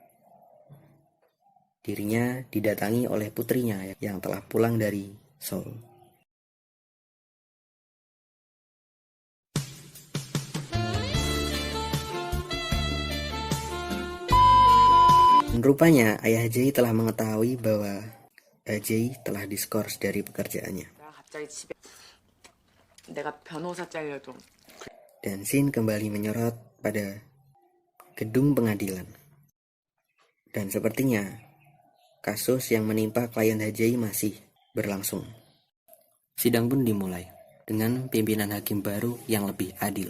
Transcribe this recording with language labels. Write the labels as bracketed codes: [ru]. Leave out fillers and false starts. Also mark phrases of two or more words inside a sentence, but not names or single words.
[id] Dirinya didatangi oleh putrinya yang telah pulang dari Seoul. Rupanya ayah Jay telah mengetahui bahwa Jay telah diskors dari pekerjaannya. [ko] 갑자기 집에 내가 변호사 잘려도. [id] Dan Shin kembali menyorot pada gedung pengadilan. Dan sepertinya kasus yang menimpa klien Hajai masih berlangsung. Sidang pun dimulai dengan pimpinan hakim baru yang lebih adil.